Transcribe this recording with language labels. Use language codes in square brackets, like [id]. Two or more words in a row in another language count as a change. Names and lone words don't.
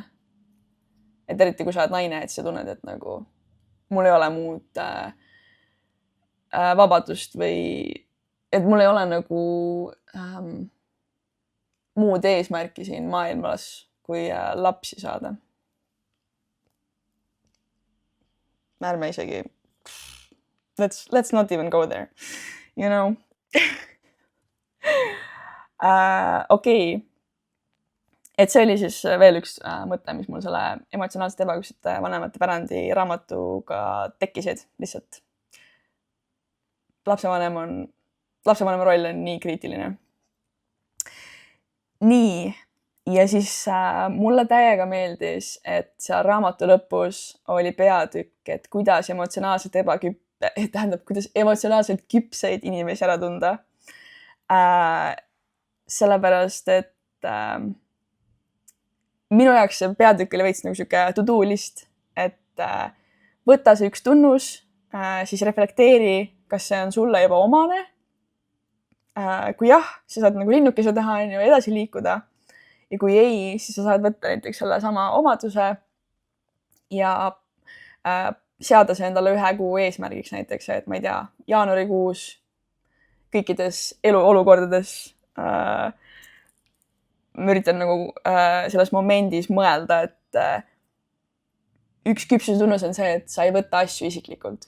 [et] Et eriti, kui sa oled naine, et sa tunned, et nagu mul ei ole muud vabadust või et mul ei ole nagu muud eesmärki siin maailmas, kui lapsi saada. Ärme isegi. [en] Let's not even go there. You know? [et] Okei. Et see oli siis veel üks mõte, mis mul selle emotsionaalselt ebaküpsete vanemate pärandi raamatuga tekkisid lihtsalt. Lapsevanema roll on nii kriitiline. Nii. Ja siis mulle täiega meeldis, et seal raamatu lõpus oli peatükk, et kuidas emotsionaalselt küpseid inimesi ära tunda. Sellepärast, et minu jaoks see peatükk oli veits nagu siuke [en] to-do list, [et] et võta see üks tunnus, siis reflekteeri, kas see on sulle juba omane. Kui jah, siis saad nagu linnukese teha ja edasi liikuda. Ja kui ei, siis sa saad võtta näiteks selle sama omaduse ja seada see endale 1 kuu eesmärgiks näiteks, et ma ei tea, jaanuarikuus kõikides eluolukordades ma üritan nagu selles momendis mõelda, et üks küpsuse tunnus on see, et sa ei võta asju isiklikult.